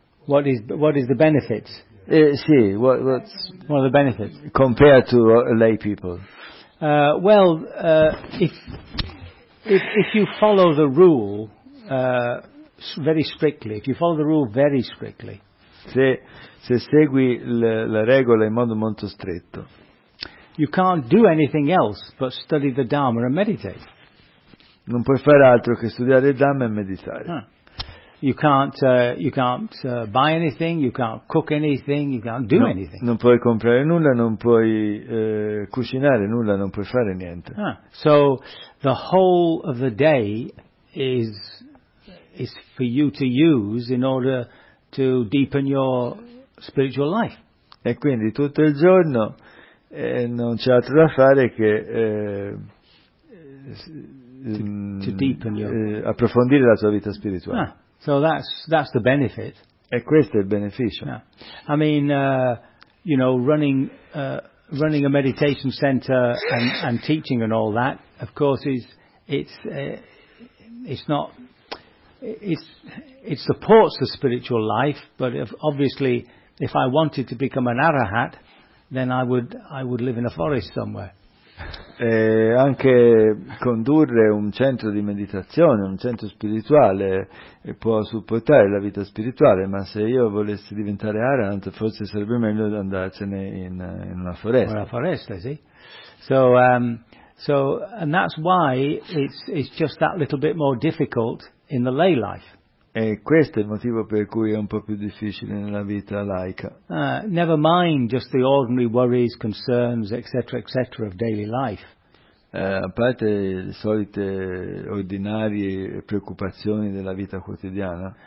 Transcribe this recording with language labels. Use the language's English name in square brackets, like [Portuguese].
[English] What is the benefits? What are the benefits compared to lay people? If you follow the rule very strictly, if you follow the rule very strictly, [Italian] se segui la regola in modo molto stretto, [English] you can't do anything else but study the Dharma and meditate. [Italian] Non puoi fare altro che studiare il Dhamma e meditare. Huh. [English] You can't buy anything, you can't cook anything, you can't do anything. [Italian] Non puoi comprare nulla, non puoi cucinare nulla, non puoi fare niente. Huh. [English] So the whole of the day is for you to use in order to deepen your spiritual life. [Italian] E quindi tutto il giorno non c'è altro da fare che [English] To deepen your [Italian] approfondire la tua vita spirituale. [English] Ah, so that's the benefit. [Italian] E questo è il beneficio. [English] Yeah. I mean, running running a meditation center and teaching and all that, of course, it supports the spiritual life. But if I wanted to become an arahat, then I would live in a forest somewhere. [Italian] Anche condurre un centro di meditazione, un centro spirituale, può supportare la vita spirituale, ma se io volessi diventare arahant, forse sarebbe meglio andarsene in una foresta. Una foresta, sì. [English] So and that's why it's just that little bit more difficult in the lay life. [Italian] E questo è il motivo per cui è un po' più difficile nella vita laica. [English] Never mind just the ordinary worries, concerns, etc., etc. of daily life. [Italian] A parte le solite ordinarie preoccupazioni della vita quotidiana.